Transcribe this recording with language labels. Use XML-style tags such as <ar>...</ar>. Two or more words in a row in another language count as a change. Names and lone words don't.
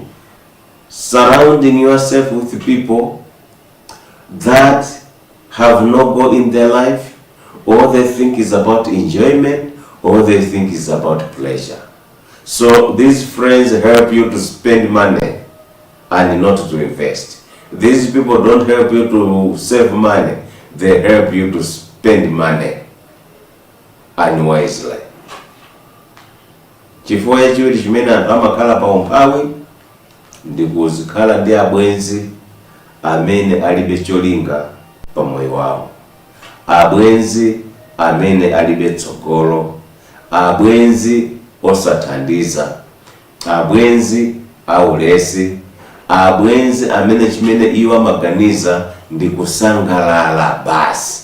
<en>Surrounding yourself with people that have no goal in their life, all they think is about enjoyment, all they think is about pleasure. So these friends help you to spend money and not to invest. These people don't help you to save money, they help you to spend money unwisely.</en> <ny>Chifukwa chimene anthu amakhala pa umphawi ndi kuzikhala ndi abwenzi amene alibe cholinga pa moyo wawo, abwenzi amene alibe tsogolo, abwenzi osathandiza, abwenzi aulesi, abwenzi amene chimene iwo amaganiza ndi kusangalala basi.</ny>